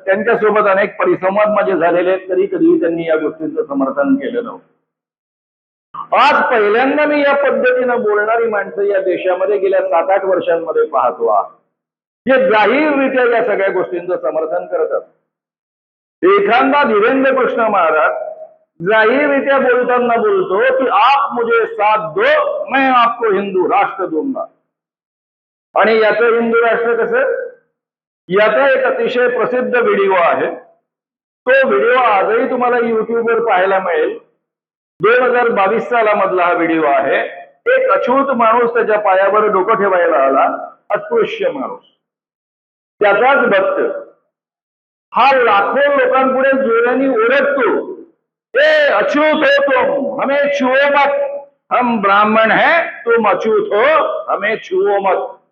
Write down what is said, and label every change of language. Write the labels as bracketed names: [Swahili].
[Marathi] त्यांच्यासोबत अनेक परिसंवाद माझे झालेले आहेत, तरी कधी त्यांनी या गोष्टींचं समर्थन केलं नव्हतं। आज पहिल्यांदा मी या पद्धतीनं बोलणारी माणसं या देशामध्ये गेल्या 7-8 वर्षांमध्ये पाहतो आहे, जे जाहीररित्या या सगळ्या गोष्टींचं समर्थन करतात। एखादा धीरेंद्र कृष्ण महाराज जाहीररित्या बोलताना बोलतो कि [Hindi] आप मुझे साथ दो, मैं आपको हिंदू राष्ट्र दूंगा। [Marathi] आणि याचं हिंदू राष्ट्र कसं? याचा एक अतिशय प्रसिद्ध व्हिडिओ आहे। तो व्हिडिओ आजही तुम्हाला युट्यूबवर पाहायला मिळेल। 2022 सालामधला हा व्हिडिओ आहे। एक अछूत माणूस त्याच्या पायावर डोकं ठेवायला आला, अस्पृश्य माणूस, त्याचाच भक्त हा लाखो लोकांपुढे जोराने ओरडतो, [Hindi] ए अछूत हो तुम, हमें छुओ मत, [Marathi] हम ब्राह्मण हैं, तुम अछूत हो, हमें छुओ मत.